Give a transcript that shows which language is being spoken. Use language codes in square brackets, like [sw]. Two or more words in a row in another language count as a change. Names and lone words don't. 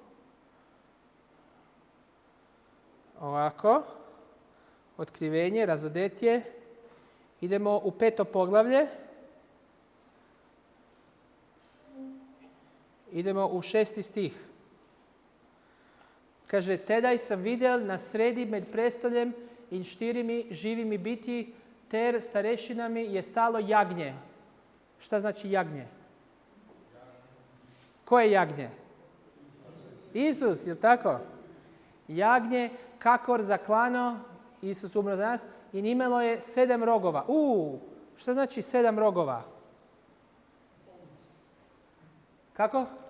[bs] Ovako. Otkrivenje, razodetje. Idemo u 5. poglavlje. Idemo u 6. stih. Kaže, [sl] tedaj sam vidjel na sredi med prestoljem in štirimi živimi biti ter starešinami je stalo jagnje. [bs] Šta znači jagnje? Koje jagnje? Isus, je li tako? Jagnje, [sl] kakor zaklano, [bs] Isus umro za nas, i imalo je 7 rogova. Šta znači 7 rogova? Kako?